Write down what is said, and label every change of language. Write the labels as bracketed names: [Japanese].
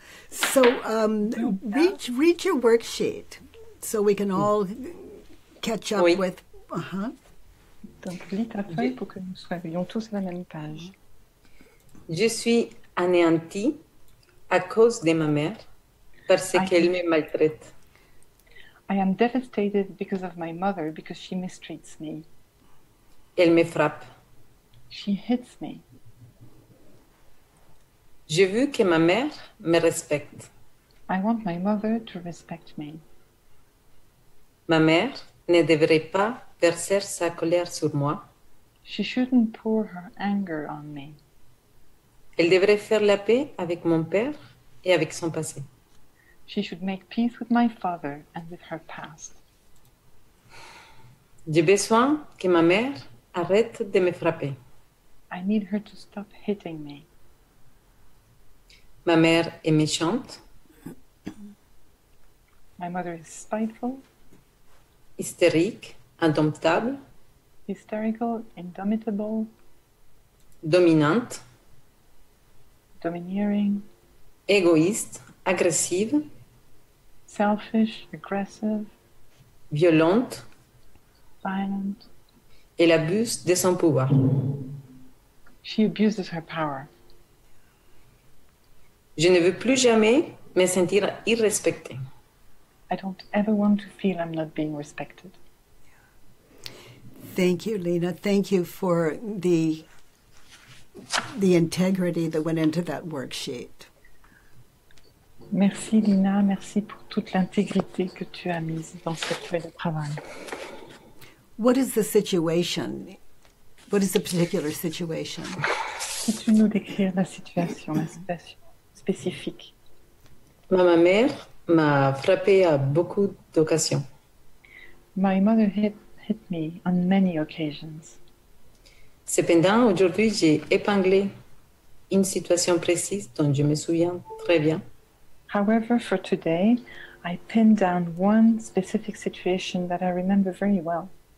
[English] So read your worksheet so we can all catch up with... [French] Donc, lis ta feuille pour que nous soyons tous à la même page. Je suis anéantie à cause de ma mère parce qu'elle me maltraite. [English] I am devastated because of my mother because she mistreats me. [French] Elle me frappe. [English] She hits me. [French] Je veux que ma mère me respecte. [English] I want my mother to respect me. [French] Ma mère ne devrait pas verser sa colère sur moi. [English] She shouldn't pour her anger on me. [French] Elle devrait faire la paix avec mon père et avec son passé. [English] She should make peace with my father and with her past. [French] J'ai besoin que ma mère arrête de me frapper. [English] I need her to stop hitting me. [French] Ma mère est méchante. [English] My mother is spiteful, [French] Hystérique, indomptable, [English] hysterical, indomitable, [French] dominante, [English] domineering, [French] égoïste, agressive, [English] selfish, aggressive, [French] violente. [English] violent. [French] Elle abuse de son pouvoir. [English] She abuses her power. [French] Je ne veux plus jamais me sentir irrespectée. [English] I don't ever want to feel I'm not being respected. Thank you, Lena. Thank you for the integrity that went into that worksheet. [French] Merci Lina, merci pour toute l'intégrité que tu as mise dans cette feuille de travail. [English] What is the situation? What is the particular situation? [French] Peux-tu nous décrire la situation spécifique? Ma mère m'a frappée à beaucoup d'occasions. [English] My mother hit me on many occasions. [French] Cependant, aujourd'hui, j'ai épinglé une situation précise dont je me souviens très bien. [English] However, for today, I pinned down one specific situation that I remember very well.